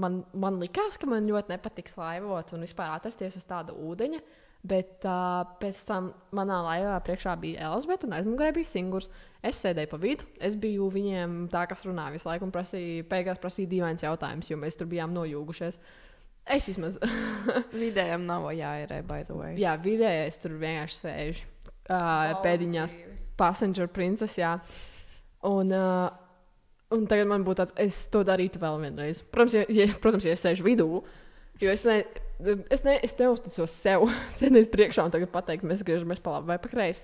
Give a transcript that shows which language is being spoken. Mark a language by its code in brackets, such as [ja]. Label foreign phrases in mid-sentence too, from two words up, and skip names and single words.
[lv] Man likās, ka man ļoti nepatiks laivot un vispār atrasties uz tāda ūdeņa. Bet pēc tam manā laivā priekšā bija Elizabete un aizmugurē bija Singurs. Es sēdēju pa vidu. Es biju viņiem tā, kas runāja visu laiku un beigās prasīja dīvains jautājumus, jo mēs tur bijām nojūgušies. Es vismaz. Vidējam nav jāierē, [en] by the way. [lv] Jā, vidējais tur vienkārši sēž pēdiņās [en] passenger princess, [lv] jā. Un tagad man būtu tāds, es to darītu vēl vienreiz. Protams, ja es sēžu vidū, jo es neuzticos sev sēdēt priekšā un tagad pateikt, mēs griežamies pa labi vai pa kreisi.